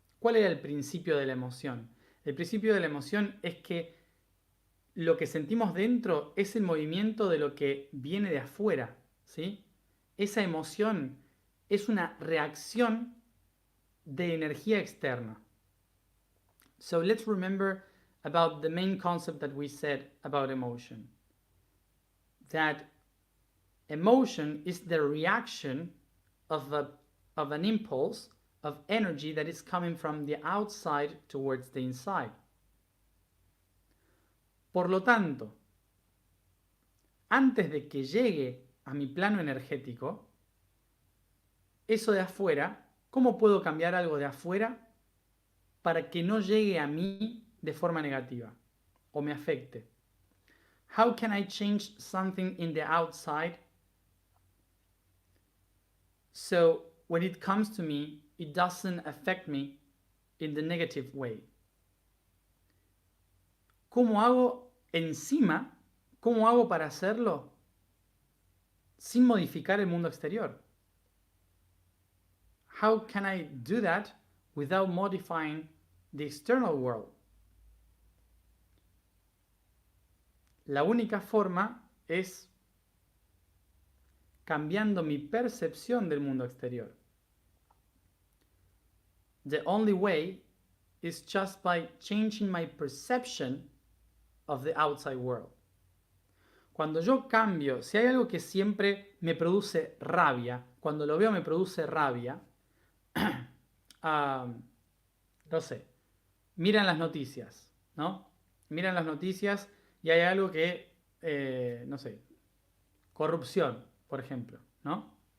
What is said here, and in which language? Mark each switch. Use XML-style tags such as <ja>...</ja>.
<es>¿Cuál era el principio de la emoción? El principio de la emoción es que lo que sentimos dentro es el movimiento de lo que viene de afuera, ¿sí? Esa emoción es una reacción de energía externa.</es> <en>So let's remember about the main concept that we said about emotion. That emotion is the reaction of an impulse of energy that is coming from the outside towards the inside.</en> <es>Por lo tanto, antes de que llegue a mi plano energético, eso de afuera, ¿cómo puedo cambiar algo de afuera para que no llegue a mí de forma negativa o me afecte?</es> <en>How can I change something in the outside so when it comes to me, it doesn't affect me in the negative way?</en> <es>¿Cómo hago encima? ¿Cómo hago para hacerlo sin modificar el mundo exterior?</es> <en>How can I do that without modifying the external world?</en> <es>La única forma es cambiando mi percepción del mundo exterior.</es> <en>The only way is just by changing my perception of the outside world.</en> <es>Cuando yo cambio, si hay algo que siempre me produce rabia, cuando lo veo me produce rabia, no sé, miran las noticias, ¿no? Miran las noticias y hay algo que, no sé, corrupción, por ejemplo, ¿no?</es>